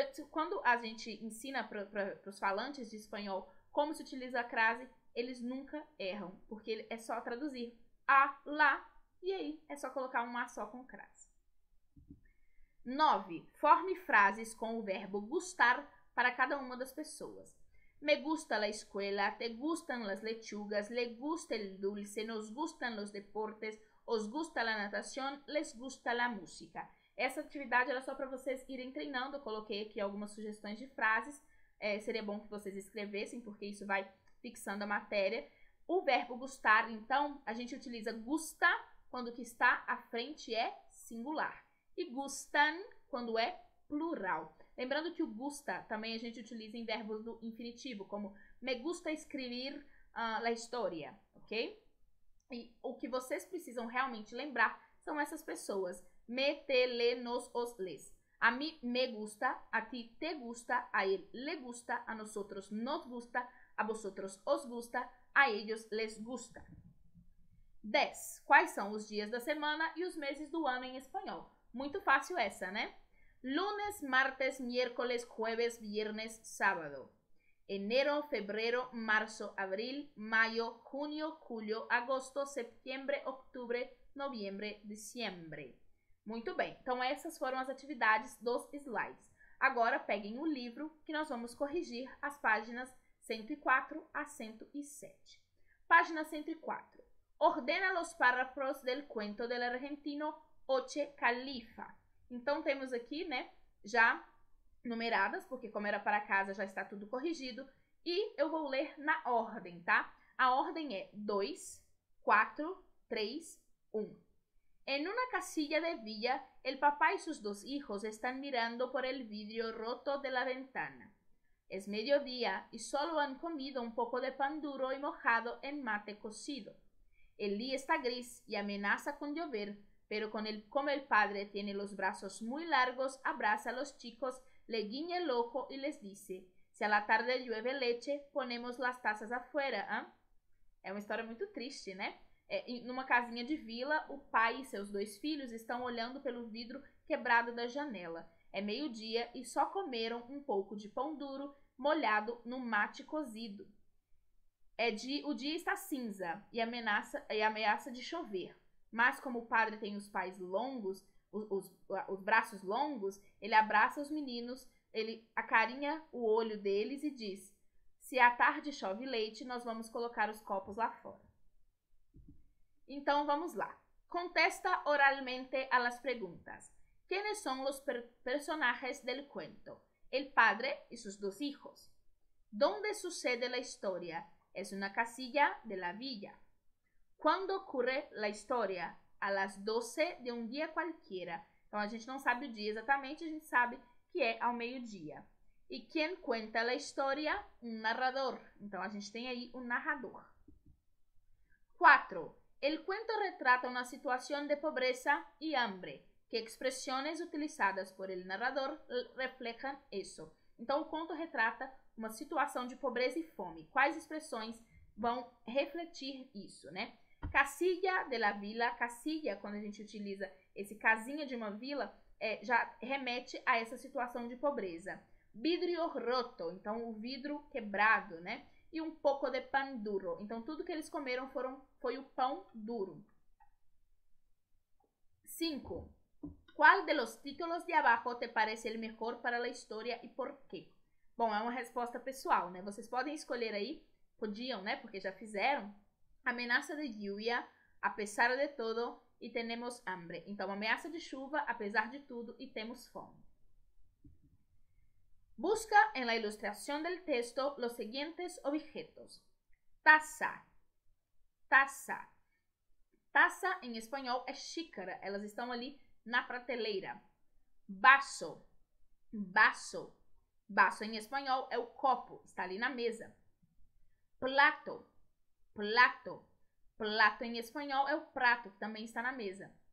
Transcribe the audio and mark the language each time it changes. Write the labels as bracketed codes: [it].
[pt] Quando a gente ensina para os falantes de espanhol como se utiliza a crase, eles nunca erram, porque é só traduzir a, lá, e aí é só colocar um a só com crase. 9. Forme frases com o verbo gustar para cada uma das pessoas. [es] Me gusta la escuela, te gustan las lechugas, le gusta el dulce, nos gustan los deportes, os gusta la natación, les gusta la música. [pt] Essa atividade era só para vocês irem treinando. Eu coloquei aqui algumas sugestões de frases. Seria bom que vocês escrevessem, porque isso vai fixando a matéria. O verbo gustar, então, a gente utiliza gusta quando o que está à frente é singular. E gustan quando é plural. Lembrando que o gusta também a gente utiliza em verbos do infinitivo, como [es] me gusta escrever la historia, [pt] ok? E o que vocês precisam realmente lembrar são essas pessoas. [es] Me, te, le, nos, os, les. A mí me gusta, a ti te gusta, a él le gusta, a nosotros nos gusta, a vosotros os gusta, a ellos les gusta. [pt] 10. Quais são os dias da semana e os meses do ano em espanhol? Muito fácil essa, né? [es] Lunes, martes, miércoles, jueves, viernes, sábado. Enero, febrero, marzo, abril, mayo, junio, julio, agosto, septiembre, octubre, noviembre, diciembre. [pt] Muito bem, então essas foram as atividades dos slides. Agora peguem o livro que nós vamos corrigir as páginas 104 a 107. Página 104. [es] Ordena los párrafos del cuento del argentino Oche Califa. [pt] Então temos aqui, né, já numeradas, porque como era para casa já está tudo corrigido. E eu vou ler na ordem, tá? A ordem é 2, 4, 3, 1. [es] En una casilla de villa, el papá y sus dos hijos están mirando por el vidrio roto de la ventana. Es mediodía y solo han comido un poco de pan duro y mojado en mate cocido. El día está gris y amenaza con llover, pero como el padre tiene los brazos muy largos, abraza a los chicos, le guiña el ojo y les dice: si a la tarde llueve leche, ponemos las tazas afuera, ¿eh? [pt] É uma história muito triste, né? Numa casinha de vila, o pai e seus dois filhos estão olhando pelo vidro quebrado da janela. É meio-dia e só comeram um pouco de pão duro molhado no mate cozido. O dia está cinza e ameaça de chover. Mas como o padre tem os pés longos, os braços longos, ele abraça os meninos, ele acarinha o olho deles e diz: se à tarde chove leite, nós vamos colocar os copos lá fora. Então, vamos lá. [es] Contesta oralmente a las preguntas. ¿Quiénes son los personajes del cuento? El padre y sus dos hijos. ¿Dónde sucede la historia? Es una casilla de la villa. ¿Cuándo ocurre la historia? A las 12 de [pt] um dia qualquer. Então, a gente não sabe o dia exatamente, a gente sabe que é ao meio-dia. E quem conta a história? Um narrador. Então, a gente tem aí um narrador. 4. [es] El cuento retrata una situación de pobreza y hambre. ¿Qué expresiones utilizadas por el narrador reflejan eso? [pt] Então, o conto retrata uma situação de pobreza e fome. Quais expressões vão refletir isso, né? [es] Casilla de la vila. [pt] Casilla, quando a gente utiliza esse casinha de uma vila, já remete a essa situação de pobreza. [es] Vidrio roto, [pt] então o vidro quebrado, né? E um pouco de [es] pan duro. [pt] Então, tudo que eles comeram foi o pão duro. 5. [es] ¿Cuál de los títulos de abajo te parece el mejor para la historia y por qué? [pt] Bom, é uma resposta pessoal, né? Vocês podem escolher aí, podiam, né? Porque já fizeram. [es] Ameaça de lluvia, a pesar de todo, e tenemos hambre. [pt] Então, ameaça de chuva, apesar de tudo, e temos fome. [es] Busca en la ilustración del texto los siguientes objetos. Taza. Taza. [pt] Taça em espanhol é xícara. Elas estão ali na prateleira. Vaso. Vaso. Vaso em espanhol é o copo. Está ali na mesa. Plato, plato. Plato em espanhol é o prato, que também está na mesa.